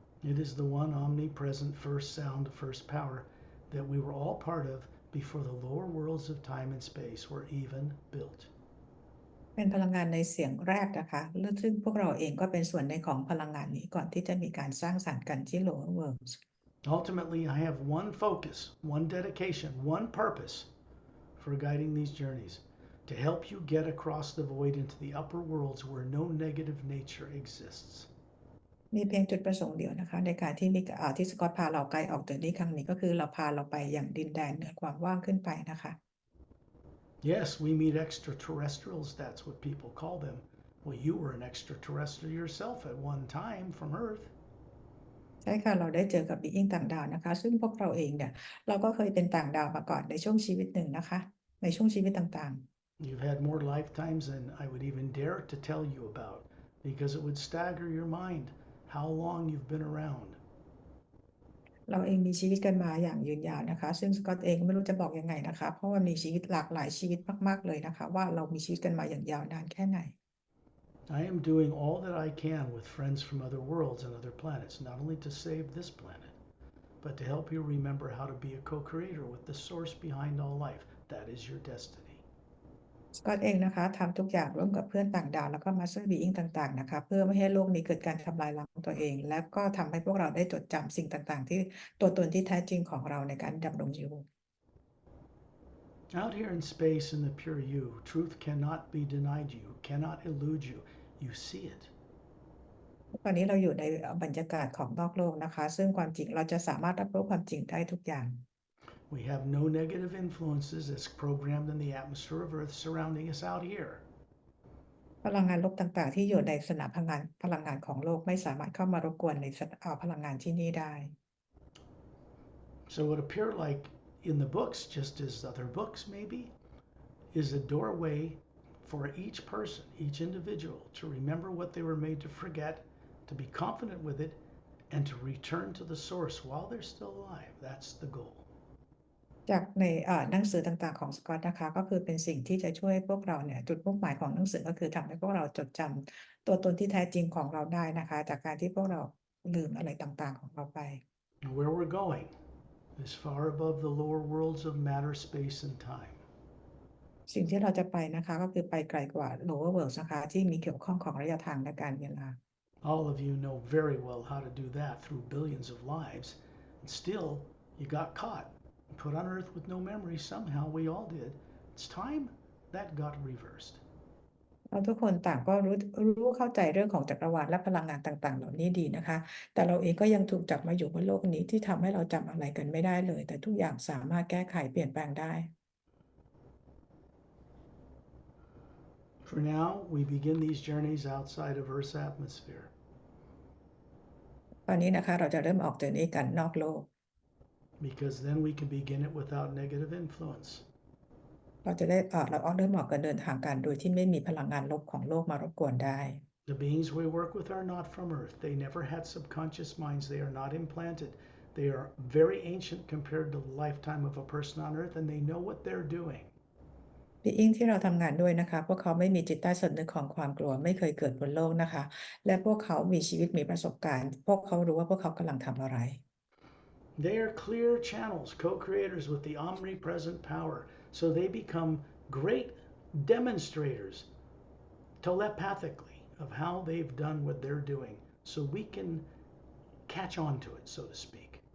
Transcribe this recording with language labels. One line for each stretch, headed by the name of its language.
English: It is the one omnipresent first sound, first power that we were all part of before the lower worlds of time and space were even built.
Thai: เป็นพลังงานในเสียงแรกนะคะซึ่งพวกเราเองก็เป็นส่วนในของพลังงานนี้ก่อนที่จะมีการสร้างสรรค์กันที่ lower worlds
English: Ultimately, I have one focus, one dedication, one purpose for guiding these journeys to help you get across the void into the upper worlds where no negative nature exists.
Thai: มีเพียงจุดประสงค์เดียวนะคะในการที่สกอตพาเราไกลออกจากนี้ครั้งนี้ก็คือเราพาเราไปอย่างดินแดนเหนือความว่างขึ้นไปนะคะ
English: Yes, we meet extraterrestrials, that's what people call them. Well, you were an extraterrestrial yourself at one time from Earth.
Thai: ใช่ค่ะเราได้เจอกับบีอิงต่างดาวนะคะซึ่งพวกเราเองเนี่ยเราก็เคยเป็นต่างดาวมาก่อนในช่วงชีวิตหนึ่งนะคะในช่วงชีวิตต่างๆ
English: You've had more lifetimes than I would even dare to tell you about because it would stagger your mind how long you've been around.
Thai: เราเองมีชีวิตกันมาอย่างยืนยาวนะคะซึ่งสกอตเองไม่รู้จะบอกยังไงนะคะเพราะว่ามีชีวิตหลากหลายชีวิตมากๆเลยนะคะว่าเรามีชีวิตกันมาอย่างยาวนานแค่ไหน
English: I am doing all that I can with friends from other worlds and other planets, not only to save this planet, but to help you remember how to be a co-creator with the source behind all life. That is your destiny.
Thai: สกอตเองนะคะทำทุกอย่างร่วมกับเพื่อนต่างดาวแล้วก็มาสเตอร์บีอิงต่างๆนะคะเพื่อไม่ให้โลกนี้เกิดการทำลายล้างตัวเองและก็ทำให้พวกเราได้จดจำสิ่งต่างๆที่ตัวตนที่แท้จริงของเราในการดำรงอยู่
English: Out here in space in the pure you, truth cannot be denied you, cannot elude you. You see it.
Thai: ตอนนี้เราอยู่ในบรรยากาศของนอกโลกนะคะ ซึ่งความจริงเราจะสามารถรับรู้ความจริงได้ทุกอย่าง
English: We have no negative influences that's programmed in the atmosphere of Earth surrounding us out here.
Thai: พลังงานลบต่างๆ ที่อยู่ในสนามพลังงานของโลกไม่สามารถเข้ามารบกวนในพลังงานที่นี่ได้
English: So what appeared like in the books, just as other books maybe, is a doorway for each person, each individual, to remember what they were made to forget, to be confident with it, and to return to the source while they're still alive. That's the goal.
Thai: จากในหนังสือต่างๆของสกอตนะคะก็คือเป็นสิ่งที่จะช่วยพวกเราเนี่ยจุดมุ่งหมายของหนังสือก็คือทำให้พวกเราจดจำตัวตนที่แท้จริงของเราได้นะคะจากการที่พวกเราลืมอะไรต่างๆของเราไป
English: And where we're going is far above the lower worlds of matter, space, and time.
Thai: สิ่งที่เราจะไปนะคะก็คือไปไกลกว่า lower world นะคะที่มีเกี่ยวข้องของระยะทางและการเวลา
English: All of you know very well how to do that through billions of lives, and still you got caught, put on Earth with no memory. Somehow we all did. It's time that got reversed.
Thai: เราทุกคนต่างก็รู้เข้าใจเรื่องของจักรวาลและพลังงานต่างๆเหล่านี้ดีนะคะ แต่เราเองก็ยังถูกจับมาอยู่บนโลกนี้ที่ทำให้เราจำอะไรกันไม่ได้เลย แต่ทุกอย่างสามารถแก้ไขเปลี่ยนแปลงได้
English: For now, we begin these journeys outside of Earth's atmosphere.
Thai: ตอนนี้นะคะเราจะเริ่มออกเดินนี้กันนอกโลก
English: Because then we can begin it without negative influence.
Thai: เราจะได้เราเริ่มออกกันเดินทางกันโดยที่ไม่มีพลังงานลบของโลกมารบกวนได้
English: The beings we work with are not from Earth. They never had subconscious minds. They are not implanted. They are very ancient compared to the lifetime of a person on Earth, and they know what they're doing.
Thai: บีอิงที่เราทำงานด้วยนะคะพวกเขาไม่มีจิตใต้สำนึกของความกลัวไม่เคยเกิดบนโลกนะคะและพวกเขามีชีวิตมีประสบการณ์พวกเขารู้ว่าพวกเขากำลังทำอะไร
English: They are clear channels, co-creators with the omnipresent power, so they become great demonstrators telepathically of how they've done what they're doing, so we can catch on to it, so to speak.